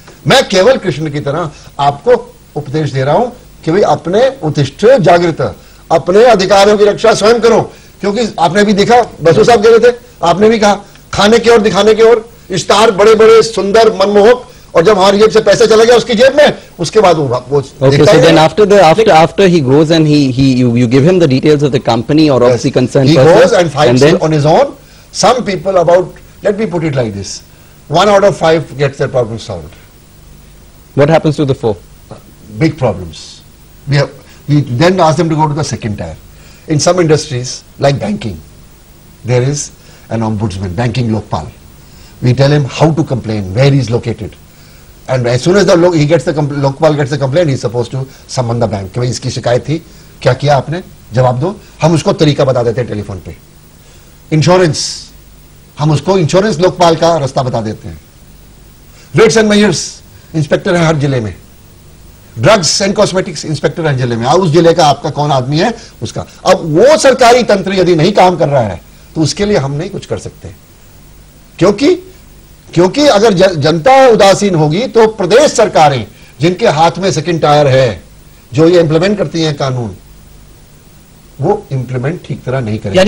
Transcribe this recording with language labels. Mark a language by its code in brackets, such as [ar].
[hi] मैं केवल कृष्ण की तरह आपको उपदेश दे रहा हूं कि भाई अपने उत्तिष्ठ जागृत, अपने अधिकारों की रक्षा स्वयं करो। क्योंकि आपने भी देखा, बसु साहब कह रहे थे, आपने भी कहा, खाने की ओर, दिखाने की ओर, स्टार बड़े बड़े सुंदर मनमोहक, और जब हमारी जेब से पैसा चला गया उसकी जेब में, उसके बाद वो [en] okay, so then after he goes and you give him the details of the company or of the concerned person, he goes and fights on his own. Some people, about, let me put it like this, 1 out of 5 gets their problem solved. What happens to the 4? Big problems. We then ask them to go to the second tier. In some industries like banking, there is an ombudsman, banking lokpal. We tell him how to complain, where he is located. And as soon as the he gets the Lokpal gets the complaint, he is supposed to summon the bank [hi] कि भाई इसकी शिकायत थी, क्या किया आपने, जवाब दो. हम उसको तरीका बता देते हैं टेलीफोन पे. इंश्योरेंस, हम उसको इंश्योरेंस लोकपाल का रास्ता बता देते हैं. वेट्स एंड मेजर्स इंस्पेक्टर है हर जिले में. ड्रग्स एंड कॉस्मेटिक्स इंस्पेक्टर है जिले में. उस जिले का आपका कौन आदमी है उसका. अब वो सरकारी तंत्र यदि नहीं काम कर रहा है तो उसके लिए हम नहीं कुछ कर सकते, क्योंकि अगर जनता उदासीन होगी तो प्रदेश सरकारें जिनके हाथ में सेकंड टायर है, जो ये इंप्लीमेंट करती हैं कानून, वो इंप्लीमेंट ठीक तरह नहीं करेंगे.